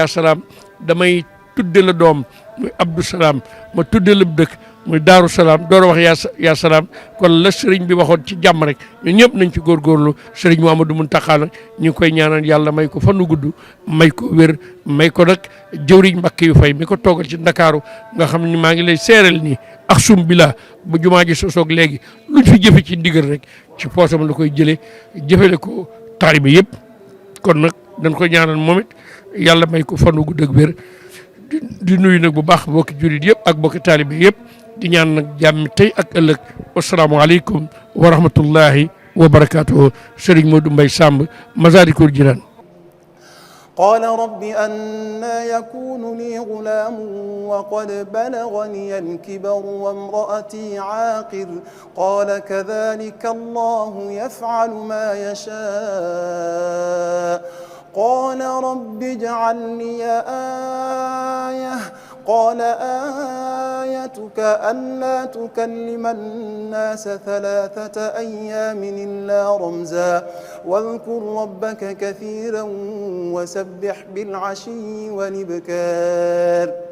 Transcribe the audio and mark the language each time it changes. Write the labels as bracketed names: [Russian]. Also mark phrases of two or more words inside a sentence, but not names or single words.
[Wolof] salaam damay tudde la doom muy Abdou Salaam ma tudde la dëkk muy Daaru Salaam door a wax [Arabic] يا سلام [Wolof] kon la sëriñ bi waxoon ci jàmm rek ñun ñëpp nañ ci góorgóorlu sëriñ Mouhamadou Mountakha nag ñu ngi koy ñaanal yàlla may ko fanu gudd may ko wér may ko nag jëwriñ Mbàkke yu fay mi ko toogal ci Ndakaaru nga xam ni maa ngi lay seeral nii ak sum bila ba jumaa ji sosoog léegi luñ fi jëfe ci ndigal rek ci poosam la koy jëlee jëfele ko taalibe yëpp kon nag dañ ko ñaanal moom it yàlla may ko fanu gudd ak wér di nuyu nag bu baax bokki jullit yëpp ak bokki taalibe yëpp di ñaan nag jàmm tey ak ëllëg [Arabic] والسلام عليكم ورحمة الله وبركاته [Wolof] Serigne Modou Mbaye Samb Masaalikul Jinaan. [Arabic] قال رب أنى يكون لي غلام وقد بلغني الكبر وامرأتي عاقر قال كذلك الله يفعل ما يشاء قال رب اجعل لي آية قال آيتك ألا تكلم الناس 3 أيام إلا رمزا واذكر ربك كثيرا وسبح بالعشي والإبكار